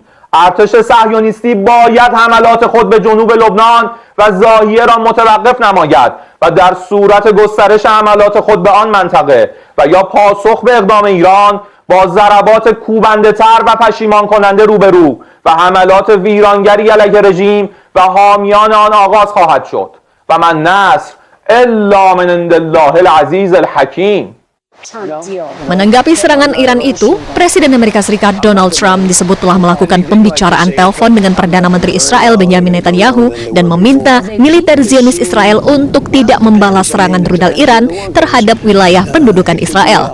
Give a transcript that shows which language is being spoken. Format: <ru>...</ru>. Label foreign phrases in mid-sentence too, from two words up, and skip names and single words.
<fa>ارتش صهیونیستی باید حملات خود به جنوب لبنان و زاهیه را متوقف نماید و در صورت گسترش حملات خود به آن منطقه و یا پاسخ به اقدام ایران با ضربات کوبنده‌تر و پشیمان کننده روبرو و حملات ویرانگری علیه رژیم و حامیان آن آغاز خواهد شد</fa> <ar>و من نصر الا من عند الله العزیز الحکیم.</ar> <id>Menanggapi serangan Iran itu, Presiden Amerika Serikat Donald Trump disebut telah melakukan pembicaraan telepon dengan Perdana Menteri Israel Benjamin Netanyahu dan meminta militer Zionis Israel untuk tidak membalas serangan rudal Iran terhadap wilayah pendudukan Israel.</id>